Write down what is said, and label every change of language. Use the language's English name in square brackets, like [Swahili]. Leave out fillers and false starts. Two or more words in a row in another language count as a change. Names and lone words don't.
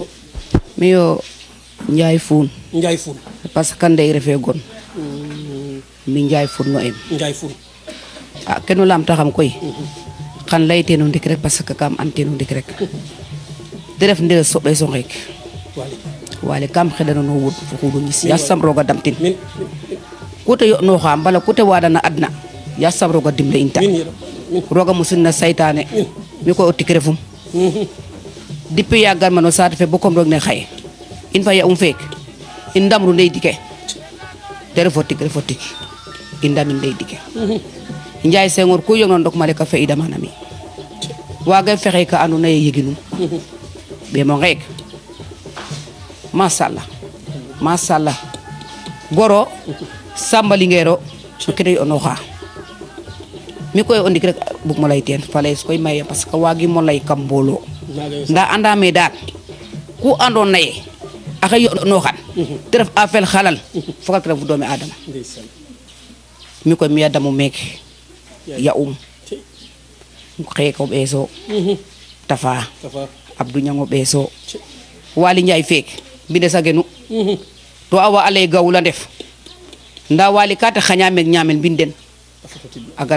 [Serer] miyo Njaay Fuun [French] parce que [Serer] ndey refe gon mi Njaay Fuun no em Njaay Fuun a kenu lamta xam koy xan lay teen o ndik rek [French] parce que [Serer] kam an teen o ndik rek te ref ndeer soɓe so ngeek wale kam xeɗano no wod fo xuɗo ñis yasam roga damtin ku te yo'nooxa mbala ku te waadana adna yasam roga dimle in ta roga musin na saytaane mi koy o tik refum depuis yaagan ma no saate fe bo kom roog ne xaye in fa ya'um feek in ndamru ndey dike te refo tik i ndamin ndey dike Njaay Senghor ku yong no ndok maleka fe idamana mi waaga fexe ka andoona yee yeginum ɓeemo ngeek masala goro Samba Linguère o no kene yo'nooxa mi koy o ndik rek bug mo lay teen fa lays koy maye [French] parce que [Serer] waagimo lay kam mbooloo ndaa andame daal ku andoona yee axe yo'nooxan te ref afel xalal fogat refu doomi adama mi koy mi yadamu meeke ya'um xeeke o ɓeeso Tafa Abdou Niang o ɓeeso Waly Ndiaye feek mbines a genu to awa a lay gawula ndef ndaa Waly ka te xaña meek ñaamel mbin den a gara